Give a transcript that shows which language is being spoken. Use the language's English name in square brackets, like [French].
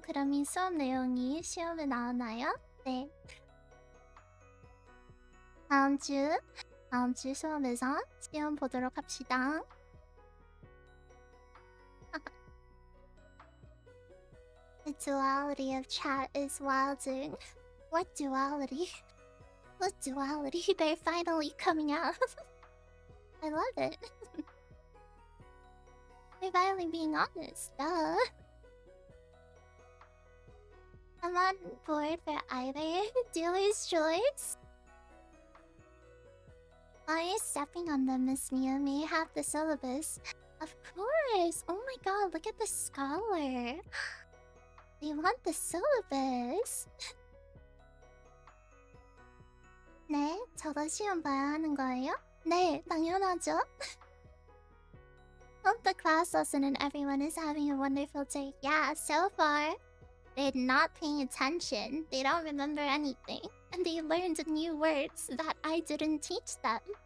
[Korean] 그럼 이 수업 내용이 시험에 나오나요? 네. 다음 주 수업에서 시험 보도록 합시다. [English] The duality of chat is wilding. What duality? What duality? They're finally coming out. I love it. They're finally being honest, duh. I'm on board for either. Dealer's choice. While you're stepping on them, Miss Mia may have the syllabus. Of course! Oh my god, look at the scholar. They want the syllabus. [Korean] 네, 저도 시험 봐야 하는 거예요? 네, 당연하죠. [English] Hope the class lesson and everyone is having a wonderful day. Yeah, so far, they're not paying attention. They don't remember anything. And they learned new words that I didn't teach them.